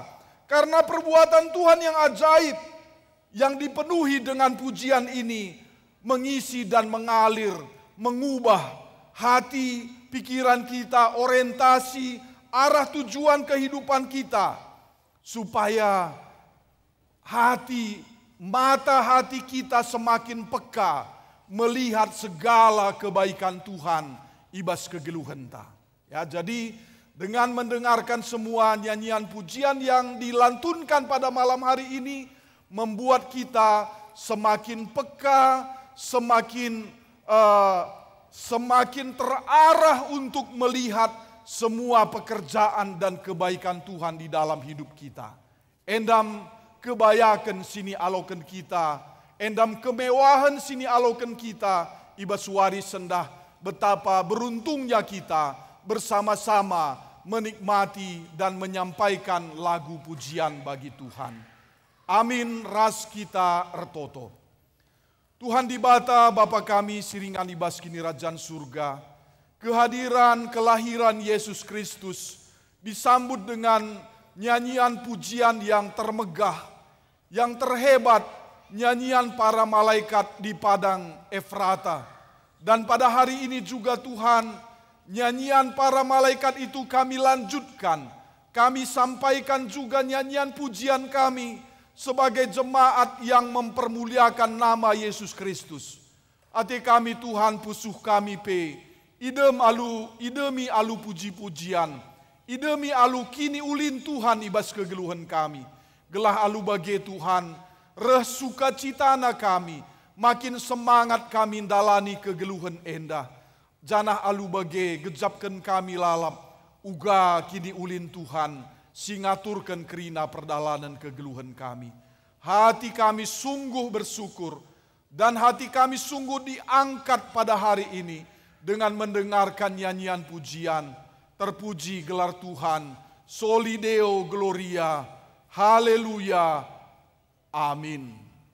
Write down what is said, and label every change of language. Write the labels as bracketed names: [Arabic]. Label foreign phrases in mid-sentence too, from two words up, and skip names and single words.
[Indonesian] Karena perbuatan Tuhan yang ajaib, yang dipenuhi dengan pujian ini, mengisi dan mengalir, mengubah hati, pikiran kita, orientasi, arah tujuan kehidupan kita. Supaya mata hati kita semakin peka melihat segala kebaikan Tuhan [Batak Karo] ibas kegeluhan ta. [Indonesian] Ya, jadi dengan mendengarkan semua nyanyian pujian yang dilantunkan pada malam hari ini membuat kita semakin peka, semakin terarah untuk melihat semua pekerjaan dan kebaikan Tuhan di dalam hidup kita. [Batak Karo] Endam kebayakan sini alokan kita, [Indonesian] endam kemewahan sini alokan kita, [Batak Karo] ibas waris sendah [Indonesian] betapa beruntungnya kita bersama-sama menikmati dan menyampaikan lagu pujian bagi Tuhan. [Batak Karo] Amin ras kita retoto. Tuhan dibata Bapa kami siringan ibas kini Rajaan surga. [Indonesian] Kehadiran kelahiran Yesus Kristus disambut dengan nyanyian pujian yang termegah, yang terhebat, nyanyian para malaikat di padang Efrata. Dan pada hari ini juga Tuhan, nyanyian para malaikat itu kami lanjutkan. Kami sampaikan juga nyanyian pujian kami sebagai jemaat yang mempermuliakan nama Yesus Kristus. [Batak Karo] Ati kami Tuhan pusuh kami pe, idemi alu puji-pujian, idemi alu kini ulin Tuhan ibas kegeluhan kami. Gelah alu bagi Tuhan, reh sukacitana kami, makin semangat kami dalani kegeluhan endah. Janah alu bagi gejapkan kami lalap, uga kini ulin Tuhan, singaturkan kerina perdalanan kegeluhan kami. [Indonesian] Hati kami sungguh bersyukur dan hati kami sungguh diangkat pada hari ini dengan mendengarkan nyanyian pujian. Terpuji gelar Tuhan, [Latin] Soli Deo Gloria, [Indonesian] Haleluya, Amin.